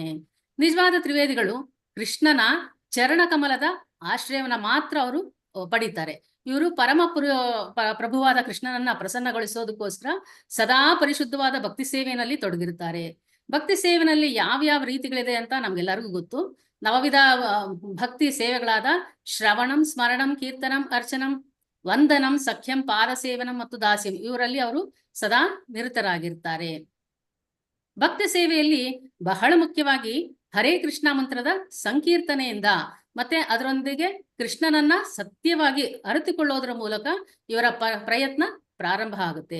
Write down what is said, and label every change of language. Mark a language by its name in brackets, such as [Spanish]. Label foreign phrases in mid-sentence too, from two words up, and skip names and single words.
[Kannada] ನಿಜವಾದ ತ್ರಿವೇದಿಗಳು ಕೃಷ್ಣನ ಚರಣ ಕಮಲದ ಆಶ್ರಯವನ್ನ ಮಾತ್ರ ಅವರು ಪಡಿತಾರೆ. ಇವರು ಪ್ರಭುವಾದ ಕೃಷ್ಣನನ್ನ ಪ್ರಸನ್ನಗೊಳಿಸೋದಕ್ಕೋಸ್ಕರ ಸದಾ ಪರಿಶುದ್ಧವಾದ ಭಕ್ತಿ ಸೇವೆಯಲ್ಲಿ ತೊಡಗಿರುತ್ತಾರೆ. ಭಕ್ತಿ ಸೇವೆಯಲ್ಲಿ ಯಾವ ರೀತಿಗಳಿದೆ ಅಂತ ನಮ್ಗೆಲ್ಲರಿಗೂ ಗೊತ್ತು. ನವವಿಧ ಭಕ್ತಿ ಸೇವೆಗಳಾದ ಶ್ರವಣಂ, ಸ್ಮರಣಂ, ಕೀರ್ತನಂ, ಅರ್ಚನಂ, ವಂದನಂ, ಸಖ್ಯಂ, ಪಾದಸೇವನಂ ಮತ್ತು ದಾಸ್ಯಂ ಇವರಲ್ಲಿ ಅವರು ಸದಾ ನಿರತರಾಗಿರ್ತಾರೆ. ಭಕ್ತ ಸೇವೆಯಲ್ಲಿ ಬಹಳ ಮುಖ್ಯವಾಗಿ ಹರೇ ಕೃಷ್ಣ ಮಂತ್ರದ ಸಂಕೀರ್ತನೆಯಿಂದ ಮತ್ತೆ ಅದರೊಂದಿಗೆ ಕೃಷ್ಣನನ್ನ ಸತ್ಯವಾಗಿ ಅರಿತುಕೊಳ್ಳೋದ್ರ ಮೂಲಕ ಇವರ ಪ್ರಯತ್ನ ಪ್ರಾರಂಭ ಆಗುತ್ತೆ.